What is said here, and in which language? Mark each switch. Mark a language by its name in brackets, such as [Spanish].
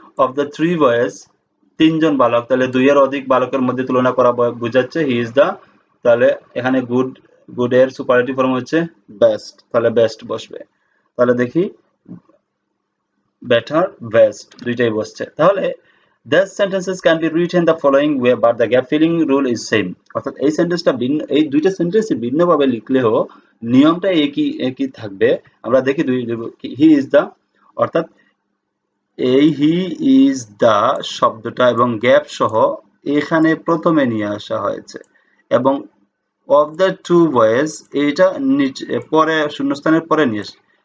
[Bangla] Of the three boys, তিনজন বালক, তাহলে দুইয়ের অধিক বালকের মধ্যে তুলনা করা বোঝাচ্ছে, হি ইজ দা, তাহলে এখানে গুডের সুপারলেটিভ ফর্ম হচ্ছে বেস্ট, তাহলে বেস্ট বসবে। তাহলে দেখি বেটার, বেস্ট দুইটাই বসছে। [English] তাহলে these sentences can be written the following way but the gap filling rule is same, [Bangla] অর্থাৎ এই সেন্টেন্সটা ভিন্ন, এই দুইটা সেন্টেন্স ভিন্নভাবে লিখলেও নিয়মটা একই থাকবে। আমরা দেখি হি ইজ দা, অর্থাৎ এই হি ইজ দা শব্দটা এবং গ্যাপ সহ এখানে প্রথমে নিয়ে আসা হয়েছে, এবং অফ দ্য টু বয়েজ এইটা নিচে পরে শূন্যস্থানের পরে নিয়ে আসে।